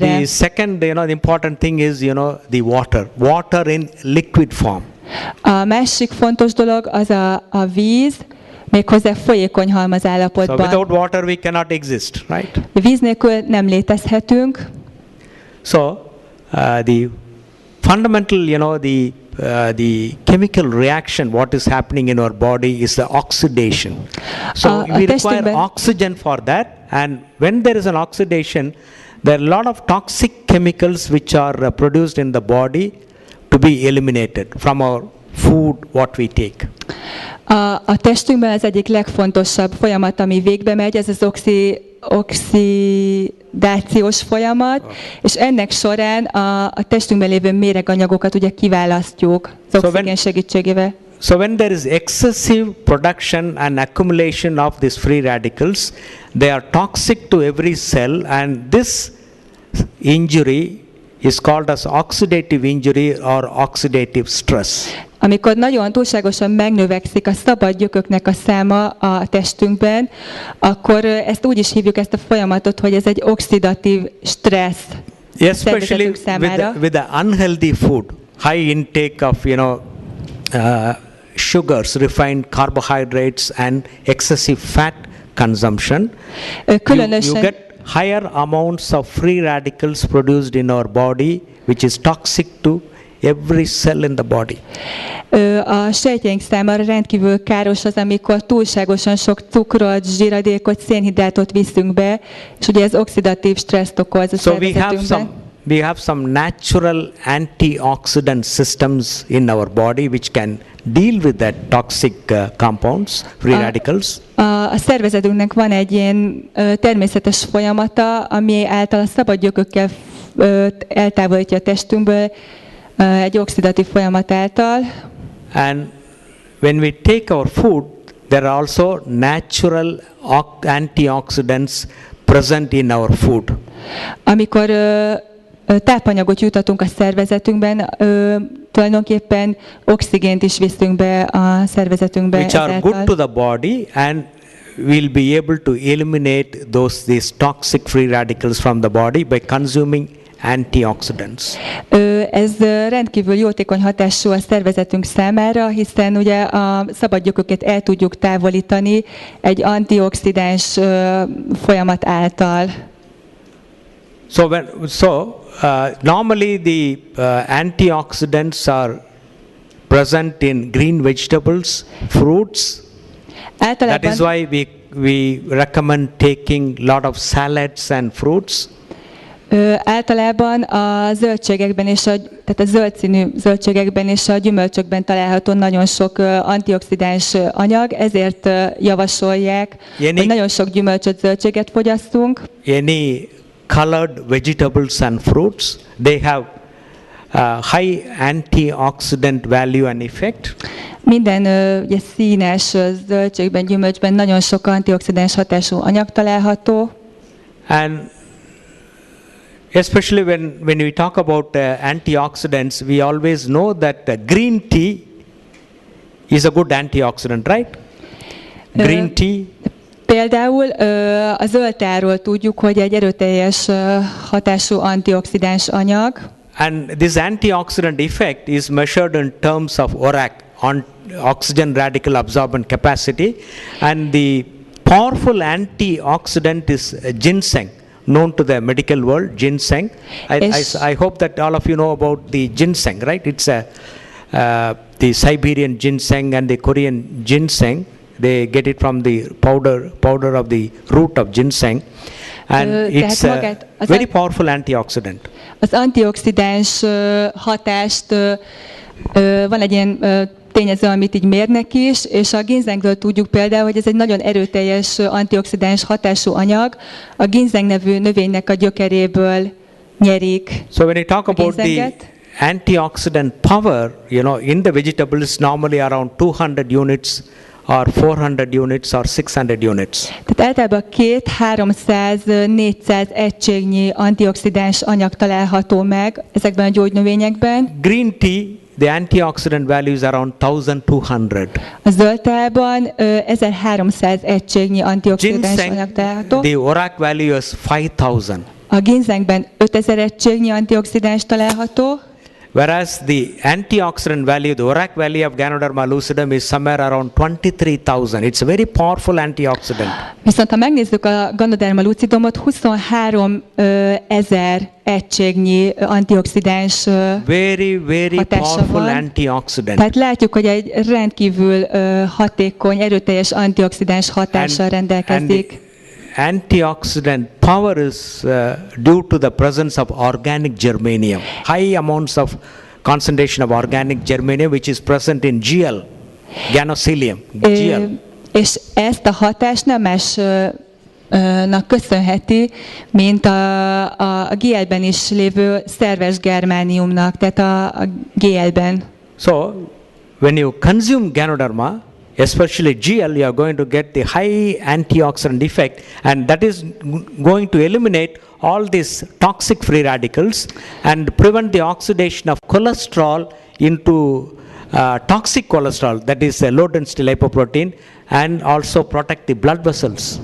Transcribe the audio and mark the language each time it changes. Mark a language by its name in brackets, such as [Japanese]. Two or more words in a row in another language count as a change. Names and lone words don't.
[English] The second, the important thing is, the water in liquid form. [Hungarian] A másik fontos dolog az a víz, méghozzá folyékony halmazállapotban. [English] So without water we cannot exist, right? [Hungarian] Víz nélkül nem létezhetünk. [English] So the fundamental, the chemical reaction what is happening in our body is the oxidation. So we require oxygen for that, and when there is an oxidation, there are a lot of toxic chemicals which are produced in the body to be eliminated from our food what we take. [Hungarian] A testünkben az egyik legfontosabb folyamat, ami végbe megy, ez az oxidációs folyamat, és ennek során a testünkben lévő méreganyagokat ugye kiválasztjuk az oxigén segítségével. [English] So when there is excessive production and accumulation of these free radicals, they are toxic to every cell, and this injury is called as oxidative injury or oxidative stress. [Hungarian] Amikor nagyon túlságosan megnövekszik a szabad gyököknek a száma a testünkben, akkor ezt úgy is hívjuk, ezt a folyamatot, hogy ez egy oxidatív stressz szervezetünk számára. [English] With the unhealthy food, high intake of sugars, refined carbohydrates and excessive fat consumption, you get higher amounts of free radicals produced in our body, which is toxic to every cell in the body. [Hungarian] A sejtjeink számára rendkívül káros az, amikor túlságosan sok cukrot, zsíradékot, szénhidrátot viszünk be, és ugye ez oxidatív stresszt okoz a szervezetünkben. [English] We have some natural antioxidant systems in our body which can deal with that toxic compounds, free radicals. [Hungarian] A szervezetünknek van egy ilyen természetes folyamata, ami által a szabad gyökökkel eltávolítja a testünkből egy oxidatív folyamat által. [English] And when we take our food, there are also natural antioxidants present in our food. [Hungarian] Amikor tápanyagot jutatunk a szervezetünkben, tulajdonképpen oxigént is viszünk be a szervezetünkbe. [English] Which are good to the body, and we'll be able to eliminate these toxic free radicals from the body by consuming antioxidants. [Hungarian] Ez rendkívül jótékony hatású a szervezetünk számára, hiszen ugye a szabadgyököket el tudjuk távolítani egy antioxidáns folyamat által. [English] Normally the antioxidants are present in green vegetables, fruits. That is why we recommend taking lot of salads and fruits. [Hungarian] Általában a zöldségekben és tehát a zöld színű zöldségekben és a gyümölcsökben található nagyon sok antioxidáns anyag, ezért javasolják, hogy nagyon sok gyümölcsöt, zöldséget fogyasszunk. [English] Any colored vegetables and fruits, they have high antioxidant value and effect. [Hungarian] Minden ugye, színes zöldségben, gyümölcsben nagyon sok antioxidáns hatású anyag található. [English] And especially when we talk about antioxidants, we always know that green tea is a good antioxidant, right? Green tea. [Hungarian] Például a zöld teáról tudjuk, hogy egy erőteljes hatású antioxidáns anyag. [English] And this antioxidant effect is measured in terms of ORAC, oxygen radical absorbent capacity, and the powerful antioxidant is ginseng, known to the medical world, ginseng. I hope that all of you know about the ginseng, right? It's the Siberian ginseng and the Korean ginseng. They get it from the powder of the root of ginseng, and it's a very powerful antioxidant. [Hungarian] Az antioxidáns hatást van egy ilyen tényező, amit így mérnek is, és a ginzengről tudjuk például, hogy ez egy nagyon erőteljes antioxidáns hatású anyag. A ginzeng nevű növénynek a gyökeréből nyerik. [English] So when you talk about the antioxidant power, in the vegetables normally around 200 units or 400 units or 600 units. [Hungarian] Tehát általában 200-300-400 egységnyi antioxidáns anyag található meg ezekben a gyógynövényekben. [English] Green tea, the antioxidant value is around 1200. [Hungarian] A zöld teában 1300 egységnyi antioxidáns anyag található. [English] The ORAC value is 5000. [Hungarian] A ginzengben 5000 egységnyi antioxidáns található. [English] Whereas the antioxidant value, the ORAC value of Ganoderma lucidum is somewhere around 23,000. It's a very powerful antioxidant. [Hungarian] Viszont ha megnézzük a Ganoderma lucidumot, 23,000 egységnyi antioxidáns [English] very powerful antioxidant. [Hungarian] Tehát látjuk, hogy egy rendkívül hatékony, erőteljes antioxidáns hatással rendelkezik. [English] Antioxidant power is due to the presence of organic germanium, high amounts of concentration of organic germanium which is present in GL, Ganocilium, GL. [Hungarian] És ezt a hatást nem másnak köszönheti, mint a GL-ben is lévő szerves germániumnak, tehát a GL-ben. [English] So, when you consume Ganoderma, especially GL, you are going to get the high antioxidant effect, and that is going to eliminate all these toxic free radicals and prevent the oxidation of cholesterol into toxic cholesterol, that is a low density lipoprotein, and also protect the blood vessels.